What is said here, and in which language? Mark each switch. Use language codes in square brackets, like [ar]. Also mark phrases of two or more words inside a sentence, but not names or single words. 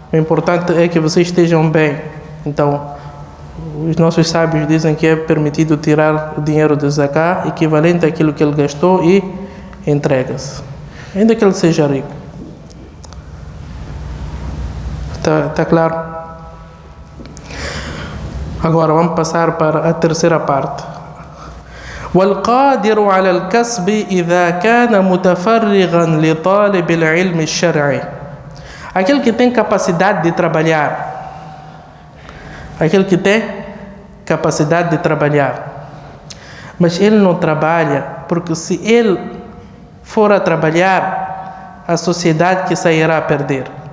[pt] O importante é que vocês estejam bem. Então, os nossos sábios dizem que é permitido tirar o dinheiro de zakat, equivalente àquilo que ele gastou, e entrega-se. Ainda que ele seja rico. Está claro? Agora vamos passar para a terceira parte. [ar] والقادر على الكسب إذا كان متفرغا لطالب العلم الشرعي. [pt] Aquele que tem capacidade de trabalhar. Aquele que tem capacidade de trabalhar. Mas ele não trabalha porque se ele for a trabalhar, a sociedade que sairá a perder.